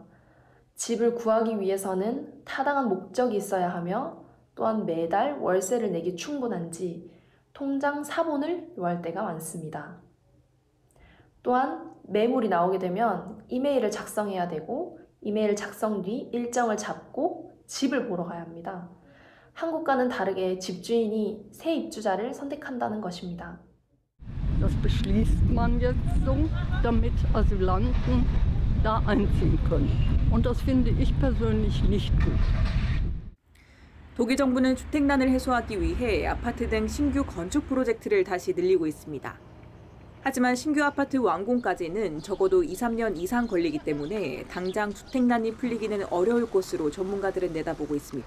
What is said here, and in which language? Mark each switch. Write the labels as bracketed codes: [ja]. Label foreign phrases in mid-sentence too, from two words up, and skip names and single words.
[ko] 집을 구하기 위해서는 타당한 목적이 있어야 하며 또한 매달 월세를 내기 충분한지 통장 사본을 요할 때가 많습니다. 또한 매물이 나오게 되면 이메일을 작성해야 되고 이메일 작성 뒤 일정을 잡고 집을 보러 가야 합니다. 한국과는 다르게 집주인이 새 입주자를 선택한다는 것입니다. [de] Das beschließt man jetzt so, damit Asylanten da einziehen können. Und das finde ich persönlich nicht gut. [ko] 독일 정부는 주택난을 해소하기 위해 아파트 등 신규 건축 프로젝트를 다시 늘리고 있습니다. 하지만 신규 아파트 완공까지는 적어도 2-3년 이상 걸리기 때문에 당장 주택난이 풀리기는 어려울 것으로 전문가들은 내다보고 있습니다.